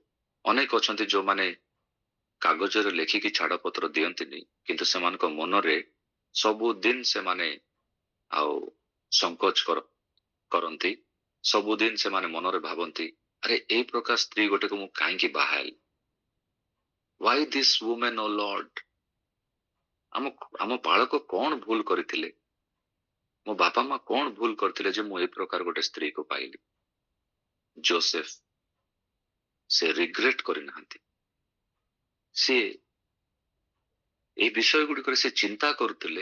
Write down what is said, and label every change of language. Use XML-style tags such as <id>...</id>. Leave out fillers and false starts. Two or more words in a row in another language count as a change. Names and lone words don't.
<or>ଅନେକ ଅଛନ୍ତି ଯୋଉମାନେ କାଗଜରେ ଲେଖିକି ଛାଡ଼ପତ୍ର ଦିଅନ୍ତିନି, କିନ୍ତୁ ସେମାନଙ୍କ ମନରେ ସବୁଦିନ ସେମାନେ ଆଉ ସଂକୋଚ କରନ୍ତି। ସବୁଦିନ ସେମାନେ ମନରେ ଭାବନ୍ତି, ଆରେ ଏଇ ପ୍ରକାର ସ୍ତ୍ରୀ ଗୋଟେକୁ ମୁଁ କାହିଁକି ବାହା ହେଲି?</or> <en>Why this woman, O Lord?</en> <or>ଆମ ବାଳକ କଣ ଭୁଲ କରିଥିଲେ? ମୋ ବାପା ମା କଣ ଭୁଲ କରିଥିଲେ ଯେ ମୁଁ ଏଇ ପ୍ରକାର ଗୋଟେ ସ୍ତ୍ରୀକୁ ପାଇଲି? ଯୋସେଫ ସେ ରିଗ୍ରେଟ କରିନାହାନ୍ତି। ସେ ଏଇ ବିଷୟ ଗୁଡ଼ିକରେ ସେ ଚିନ୍ତା କରୁଥିଲେ।</or>